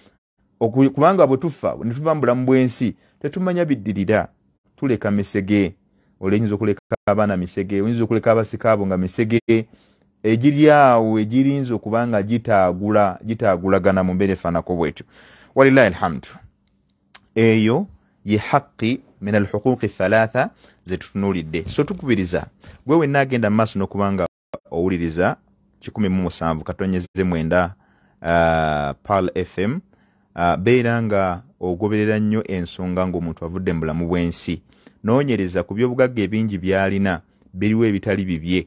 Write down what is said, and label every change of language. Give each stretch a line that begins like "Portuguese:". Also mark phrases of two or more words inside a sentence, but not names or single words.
Ganda: Kubanga bwe tufa ne tuva mu bulamu bw'ensi tetumanya biddirira, tuleka misege. Oyinza okuleka abaana misege, oyinza okuleka abasika abo nga misege egiri awo egirinza okuba nga gitaagulagana mu mbeera efaanako bw'etyo.
Arabic: ولله الحمد.
Ganda: Eyo ye
Arabic: حق من الحقوق الثلاثة
Ganda: ze tutunulidde. So tukubiriza gwe wenna agenda mu maaso n'okubanga owuliriza 107 katonyeze 9 Pal FM, beera nga ogoberera nnyo ensonga ng'omuntu avudde mu bulamu bw'ensi. Noonyereza ku by'obugagga ebingi by'alina biriwo ebitali bibye.